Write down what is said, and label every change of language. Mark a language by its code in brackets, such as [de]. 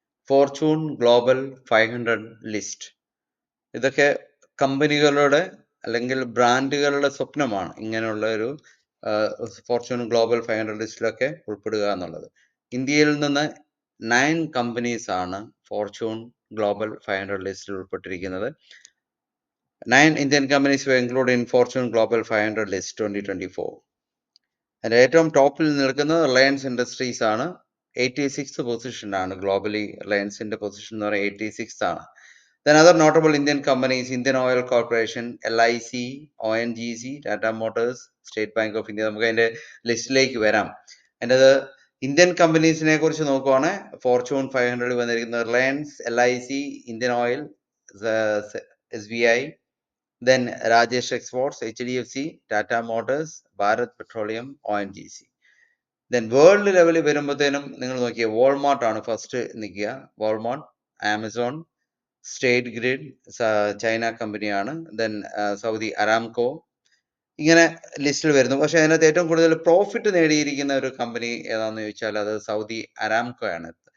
[ml] Fortune global 500 list. ഇതൊക്കെ കമ്പനികളുടെ അല്ലെങ്കിൽ ബ്രാൻഡുകളുടെ സ്വപ്നമാണ് ഇങ്ങനെയുള്ള ഒരു ഫോർച്യൂൺ ഗ്ലോബൽ 500 ലിസ്റ്റിലൊക്കെ ഉൾപ്പെടുക എന്നുള്ളത്. ഇന്ത്യയിൽ നിന്ന് 9 കമ്പനീസ് ആണ് ഫോർച്യൂൺ ഗ്ലോബൽ 500 ലിസ്റ്റിൽ ഉൾപ്പെട്ടിരിക്കുന്നത്. [en] 9 Indian companies were included in Fortune Global 500 list 2024. [ml] അതിൻ്റെ ഏറ്റവും ടോപ്പിൽ നിൽക്കുന്നത് റിലയൻസ് ഇൻഡസ്ട്രീസ് ആണ്. 86th പൊസിഷനാണ് globally. റിലയൻസിന്റെ പൊസിഷൻ എന്ന് പറയുന്നത് 86th ആണ്. [en] Then other notable Indian companies, Indian Oil Corporation, LIC, ONGC, Tata Motors, State Bank of India. [ml] നമുക്ക് അതിന്റെ ലിസ്റ്റിലേക്ക് വരാം. അതിൻ്റെ ഇന്ത്യൻ കമ്പനീസിനെ കുറിച്ച് നോക്കുവാണെങ്കിൽ ഫോർച്യൂൺ 500 വന്നിരിക്കുന്നത് Reliance, LIC, Indian oil, SBI, then Rajesh Exports, HDFC, Tata Motors, Bharat Petroleum, ONGC. Then world ലെവലിൽ വരുമ്പോഴത്തേനും നിങ്ങൾ നോക്കിയ വാൾമാർട്ട് ആണ് ഫസ്റ്റ് നിൽക്കുക. Walmart, Amazon, state grid, China കമ്പനിയാണ്. ദെൻ സൗദി അരാംകോ, ഇങ്ങനെ ലിസ്റ്റിൽ വരുന്നു. പക്ഷെ അതിനകത്ത് ഏറ്റവും കൂടുതൽ പ്രോഫിറ്റ് നേടിയിരിക്കുന്ന ഒരു കമ്പനി ഏതാണെന്ന് ചോദിച്ചാൽ അത് സൗദി അരാംകോ ആണ്.